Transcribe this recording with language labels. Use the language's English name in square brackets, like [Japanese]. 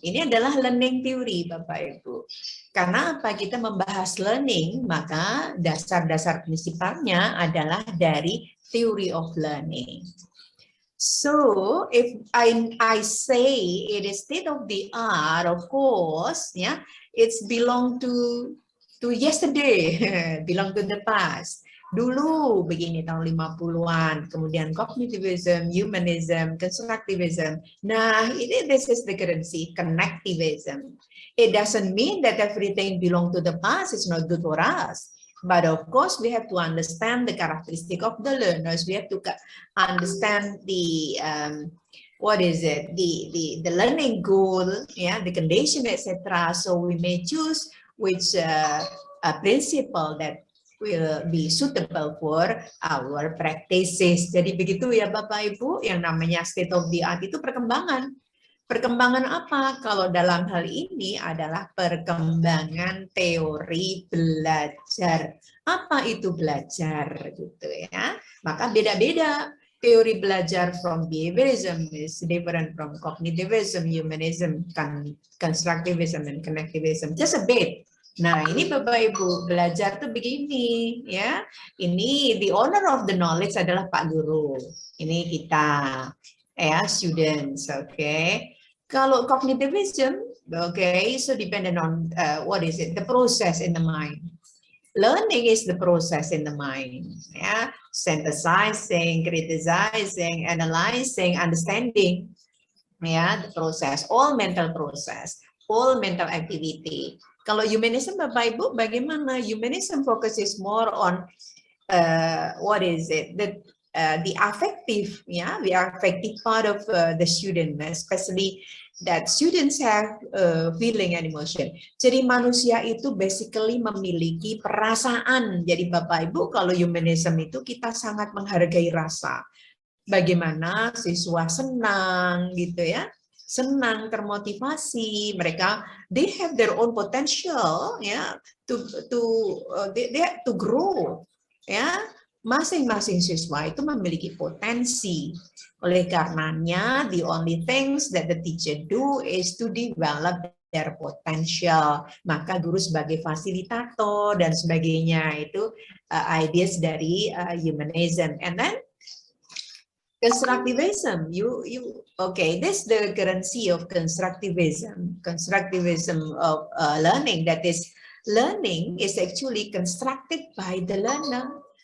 [Indonesian] Ini adalah learning theory, Bapak Ibu. Karena apa? Kita membahas learning, maka dasar-dasar prinsipalnya adalah dari [English] theory of learning. So, if I say it is state of the art, of course, yeah, it's belong to yesterday, belong to the past. Dulu begini tahun 50-an, kemudian cognitivism, humanism, constructivism. Nah, this is the currency, connectivism. It doesn't mean that everything belong to the past, it's not good for us. But of course, we have to understand the characteristic of the learners. We have to understand the what is it, the learning goal, yeah, the condition, etc. So we may choose which principle that will be suitable for our practices. [Indonesian] Jadi begitu ya Bapak Ibu, yang namanya state of the art itu perkembangan. Perkembangan apa? Kalau dalam hal ini adalah perkembangan teori belajar. Apa itu belajar gitu ya? Maka beda-beda. Teori belajar [English] from behaviorism is different from cognitivism, humanism, constructivism, and connectivism. Just a bit. [Indonesian] Nah, ini Bapak Ibu, belajar tuh begini ya. [English] Ini the owner of the knowledge [Indonesian] adalah Pak Guru. Ini kita ya, students, okay. [English] Kalau cognitivism, okay, so dependent on what is it, the process in the mind. Learning is the process in the mind, yeah, synthesizing, criticizing, analyzing, understanding, yeah, the process, all mental process, all mental activity. [Indonesian] Kalau humanism, Bapak Ibu, bagaimana? [English] Humanism focuses more on what is it, the affective, yeah, the affective part of the student, especially that students have feeling and emotion. [Indonesian] Jadi manusia itu basically memiliki perasaan. Jadi Bapak Ibu, kalau humanism itu kita sangat menghargai rasa. Bagaimana siswa senang gitu ya, senang, termotivasi, mereka [English] they have their own potential [Indonesian] ya, to grow ya. Masing-masing siswa itu memiliki potensi. Oleh karenanya, [English] the only things that the teacher do is to develop their potential. [Indonesian] Maka guru sebagai fasilitator dan sebagainya itu ideas dari humanism. And then [English] Constructivism, okay, this the currency of constructivism of learning, that is, learning is actually constructed by the learner.